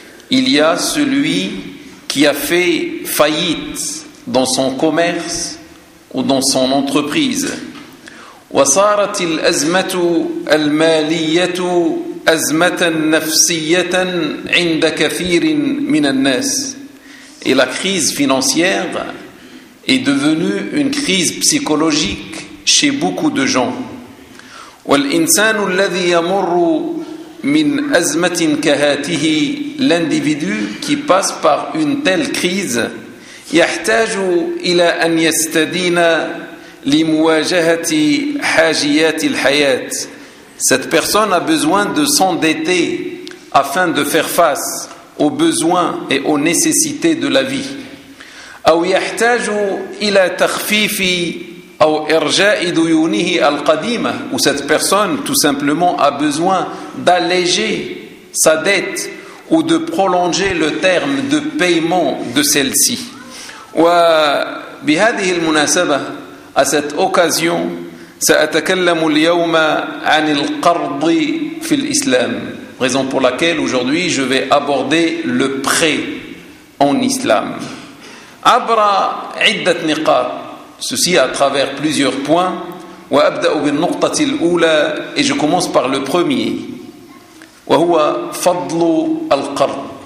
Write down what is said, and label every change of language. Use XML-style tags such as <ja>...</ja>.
<fr>Il y a celui qui a fait faillite dans son commerce ou dans son entreprise.</fr> <ar>وصارت الأزمة المالية أزمة نفسية عند كثير من الناس.</ar> <fr>Et la crise financière est devenue une crise psychologique chez beaucoup de gens.</fr> <ar>والإنسان الذي يمر من أزمة كهاته,</ar> <fr>l'individu qui passe par une telle crise,</fr> <ar>يحتاج إلى أن يستدين لمواجهة حاجيات الحياة.</ar> <fr>Cette personne a besoin de s'endetter afin de faire face aux besoins et aux nécessités de la vie.</fr> <ar>أو يحتاج إلى تخفيف أو إرجاء ديونه القديمة.</ar> <fr>Ou cette personne tout simplement a besoin d'alléger sa dette ou de prolonger le terme de paiement de celle-ci.</fr> <ar>وبهذه المناسبة</ar> <fr>À cette occasion,</fr> <ar>سأتكلم اليوم عن القرض في الإسلام.</ar> <fr>Raison pour laquelle aujourd'hui je vais aborder le prêt en islam.</fr> <ar>عبر عدة نقاط.</ar> <fr>Ceci à travers plusieurs points.</fr> <ar>وأبدأ بالنقطة الأولى.</ar> <fr>Et je commence par le premier.</fr> <ar>وهو فضل القرض.</ar>